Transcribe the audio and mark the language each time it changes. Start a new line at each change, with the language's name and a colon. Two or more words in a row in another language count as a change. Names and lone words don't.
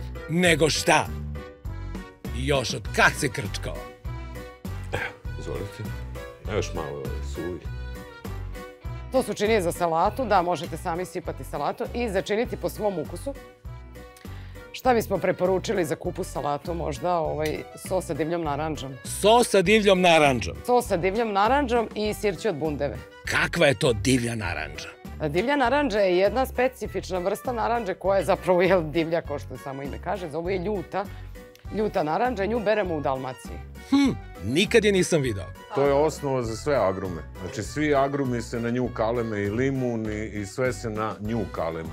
Serbian: Nego šta? Još od kad se krčkao? Izvolite. Još malo suvi. To su činije za salatu, da, možete sami sipati salatu i začiniti po svom ukusu. Šta bismo preporučili za kupus salatu? Možda sos sa divljom naranđom. Sos sa divljom naranđom? Sos sa divljom naranđom i sirće od bundeve. Kakva je to divlja naranđa? Divlja naranđa je jedna specifična vrsta naranđe koja je zapravo divlja, kao što samo ime kaže. Ovo je ljuta naranđa i nju beremo u Dalmaciji. Nikad je nisam video. To je osnova za sve agrume. Znači, svi agrumi se na nju kaleme i limun i sve se na nju kaleme.